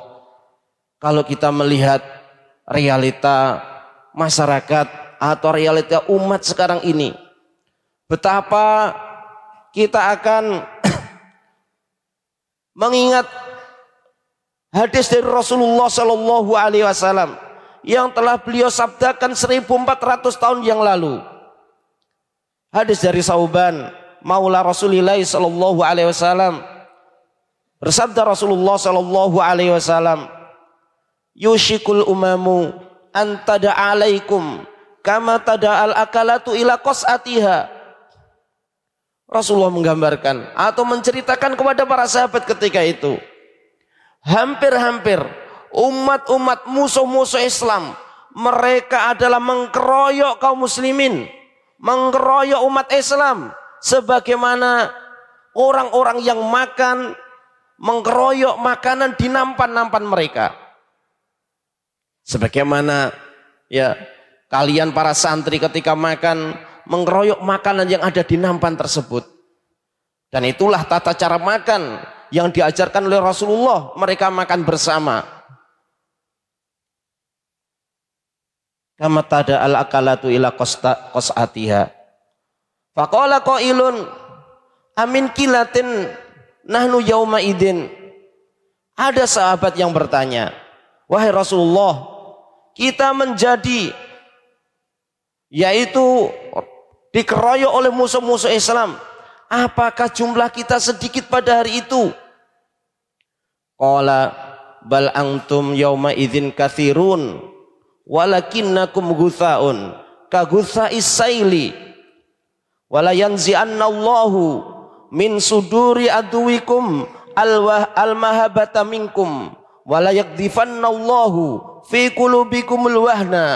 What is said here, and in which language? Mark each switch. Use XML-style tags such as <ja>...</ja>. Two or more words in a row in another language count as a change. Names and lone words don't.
<id>Kalau kita melihat realita masyarakat atau realita umat sekarang ini, betapa kita akan mengingat hadis dari Rasulullah</id> <ar>صلى الله عليه وسلم</ar> <id>yang telah beliau sabdakan 1400 tahun yang lalu. Hadis dari Sauban</id> <ar>مولى رسول الله صلى الله عليه وسلم,</ar> <id>bersabda Rasulullah</id> <ar>صلى الله عليه وسلم, يوشك الأمم أن تداعى عليكم كما تداعى الأكلة إلى قصعتها.</ar> <id>Rasulullah menggambarkan atau menceritakan kepada para sahabat ketika itu, hampir-hampir umat-umat musuh-musuh Islam, mereka adalah mengkeroyok kaum muslimin, mengkeroyok umat Islam, sebagaimana orang-orang yang makan mengkeroyok makanan di nampan-nampan mereka. Sebagaimana ya kalian para santri ketika makan mengeroyok makanan yang ada di nampan tersebut. Dan itulah tata cara makan yang diajarkan oleh Rasulullah. Mereka makan bersama.</id> <ar>كما تداعى الأكلة إلى قصعتها. فقال قائل أمن قلة نحن يومئذ.</ar> <id>Ada sahabat yang bertanya, wahai Rasulullah, kita menjadi, yaitu dikeroyok oleh musuh-musuh Islam, apakah jumlah kita sedikit pada hari itu?</id> <ar>قال بل أنتم يومئذ كثير ولكنكم غثاء كغثاء السيل ولينزعن الله من صدور عدوكم المهابة منكم وليقذفن الله في قلوبكم الوهن.</ar>